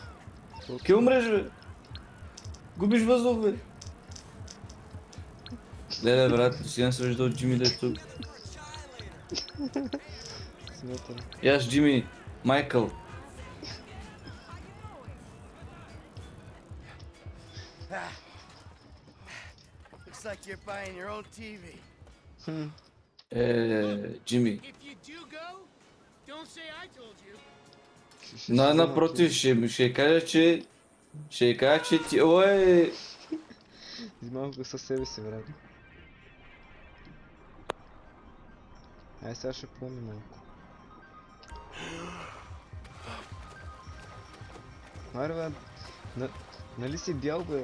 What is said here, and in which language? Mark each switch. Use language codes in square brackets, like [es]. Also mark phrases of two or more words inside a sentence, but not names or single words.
[bg] Ке умреш, бе. Губиш въздух, бе. Леле, брат, сега не се вижда от Джими да е тук. Смятай. И аз Джими, Майкъл. [en] Looks like you're buying your own TV. Джими. If you do go, don't say I told you. [bg] Напротив, ще кажа, че... Ще кажа, че ти... Ой! Взимам го със себе си, брат. Ай, сега ще помня малко. Аре, брат, нали си бял, бе?